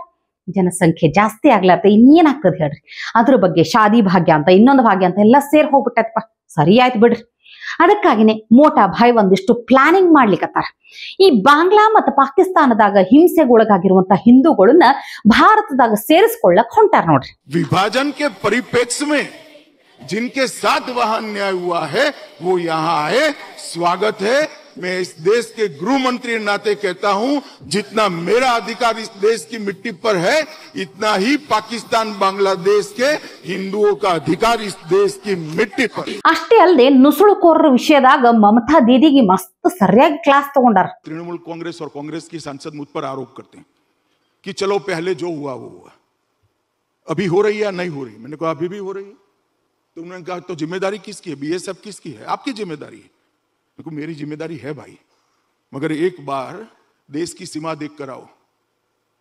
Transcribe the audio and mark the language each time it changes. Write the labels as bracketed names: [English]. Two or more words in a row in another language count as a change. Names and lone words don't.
[Kannada] ಜನಸಂಖ್ಯೆ ಜಾಸ್ತಿ ಆಗ್ಲಾರ್ದ ಇನ್ನೇನ್ ಆಗ್ತದ ಹೇಳ್ರಿ. ಅದ್ರ ಬಗ್ಗೆ ಶಾದಿ ಭಾಗ್ಯ ಅಂತ ಇನ್ನೊಂದು ಭಾಗ್ಯ ಅಂತ ಎಲ್ಲ ಸೇರ್ ಹೋಗ್ಬಿಟ್ಟೈತಪ್ಪ. ಸರಿ ಆಯ್ತು ಬಿಡ್ರಿ. ಅದಕ್ಕಾಗಿನೇ ಮೋಟಾ ಭಾಯ್ ಒಂದಿಷ್ಟು ಪ್ಲಾನಿಂಗ್ ಮಾಡ್ಲಿಕ್ಕತ್ತಾರ. ಈ ಬಾಂಗ್ಲಾ ಮತ್ತು ಪಾಕಿಸ್ತಾನದಾಗ ಹಿಂಸೆಗೊಳಗಾಗಿರುವಂತ ಹಿಂದೂಗಳನ್ನ ಭಾರತದಾಗ ಸೇರಿಸ್ಕೊಳ್ಳಕ್ ಹೊಂಟಾರ ನೋಡ್ರಿ. [Hindi] विभाजन के परिप्रेक्ष्य में जिनके साथ वहां अन्याय हुआ है वो यहाँ आए, स्वागत है. मैं इस देश के गृह मंत्री नाते कहता हूं, जितना मेरा अधिकार इस देश की मिट्टी पर है, इतना ही पाकिस्तान बांग्लादेश के हिंदुओं का अधिकार इस देश की मिट्टी पर. [Kannada] ಅಷ್ಟೇ ಅಲ್ಲದೆ ನುಸುಳುಕೋರರ ವಿಷಯದಾಗ ಮಮತಾ ದೀದಿಗೆ ಮಸ್ತ್ ಸರಿಯಾಗಿ ಕ್ಲಾಸ್ ತಗೊಂಡಾರ. [Hindi] तृणमूल कांग्रेस और कांग्रेस की सांसद मुझ पर आरोप करते हैं कि चलो पहले जो हुआ वो हुआ, अभी हो रही है या नहीं हो रही. मैंने कहा अभी भी हो रही है. तो उन्होंने कहा तो जिम्मेदारी किसकी है, बीएसएफ किसकी है? आपकी जिम्मेदारी है. देखो मेरी जिम्मेदारी है भाई, मगर एक बार देश की सीमा देख कर आओ.